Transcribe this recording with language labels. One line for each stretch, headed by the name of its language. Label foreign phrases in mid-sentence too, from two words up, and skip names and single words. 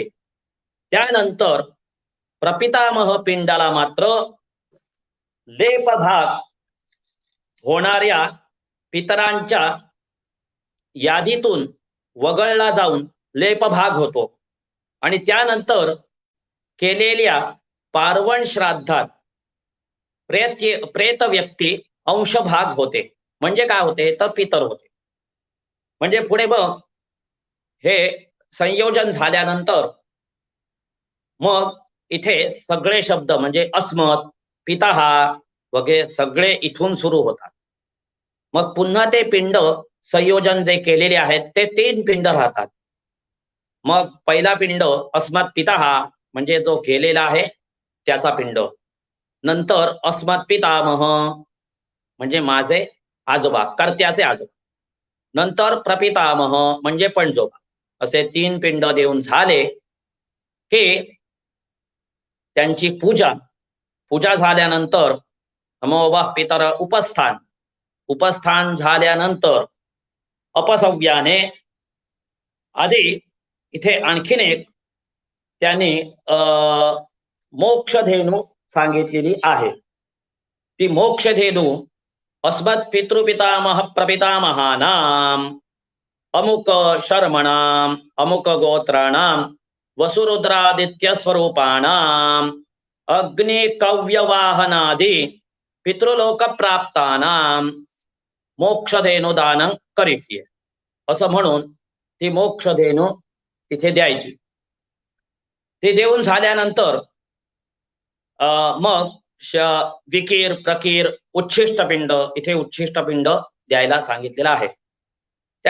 Marathi: त्यानंतर प्रपितामह पिंडाला मात्र लेपभाग होणाऱ्या पितरांच्या यादीतून वगळला जाऊन लेपभाग होतो आणि त्यानंतर केलेल्या पार्वण श्राद्धात प्रेत व्यक्ती अंशभाग होते. म्हणजे काय होते तर पितर होते. म्हणजे पुढे मग हे संयोजन झाल्यानंतर मग इथे सगळे शब्द म्हणजे
Sanskrit: अस्मत्, पितः
Marathi: वगैरे सगळे इथून सुरू होतात. मग पुन्हा ते पिंड संयोजन जे केलेले आहेत ते 3 पिंड राहतात. मग पहिला पिंड
Sanskrit: अस्मत् पितः
Marathi: म्हणजे जो गेलेला आहे त्याचा पिंड. नंतर
Sanskrit: अस्मत् पितामह
Marathi: म्हणजे माझे आजोबा, कर्त्याचे आजोबा. नंतर प्रपितामह म्हणजे पणजोबा. असे 3 पिंड देऊन झाले की त्यांची पूजा झाल्यानंतर
Sanskrit: नमो वाह पितर
Marathi: उपस्थान झाल्यानंतर अपसव्याने आधी इथे आणखीन एक त्यांनी मोक्षधेनू सांगितलेली आहे.
Sanskrit: ती मोक्षधेनू अस्मत् पितृपितामह प्रपितामहानाम अमुक शर्मणाम अमुक गोत्राणाम वसुरुद्रादित्य स्वरूपाणाम अग्निकव्यवाहनादि पितृलोक प्राप्तानाम मोक्षधेनू दानं करिष्ये
Marathi: असं म्हणून ती मोक्षधेनू तिथे द्यायची. ती देऊन झाल्यानंतर मग विकीर प्रकीर उच्छिष्ट पिंड, इथे उच्छिष्ट पिंड द्यायला सांगितलेलं आहे.